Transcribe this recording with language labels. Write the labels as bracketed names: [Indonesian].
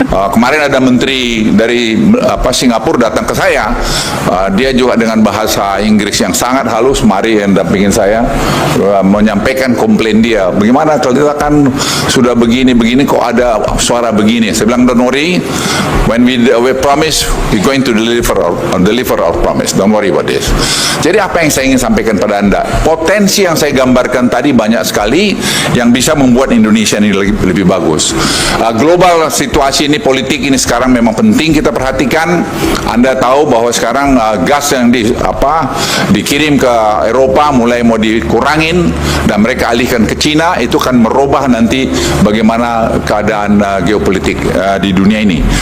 [Indonesian] Kemarin ada menteri dari Singapura datang ke saya. Dia juga dengan bahasa Inggris yang sangat halus, mari yang dampingin saya, menyampaikan komplain dia. Bagaimana kalau kita kan sudah begini-begini kok ada suara begini? Saya bilang, [English] don't worry, when we promise, we going to deliver our promise. Don't worry about this. [Indonesian] Jadi apa yang saya ingin sampaikan pada Anda? Potensi yang saya gambarkan tadi banyak sekali yang bisa membuat Indonesia ini lebih bagus. Global situasi ini, politik ini sekarang memang penting kita perhatikan. Anda tahu bahwa sekarang gas yang dikirim ke Eropa mulai mau dikurangin dan mereka alihkan ke Cina, itu kan merubah nanti bagaimana keadaan geopolitik di dunia ini.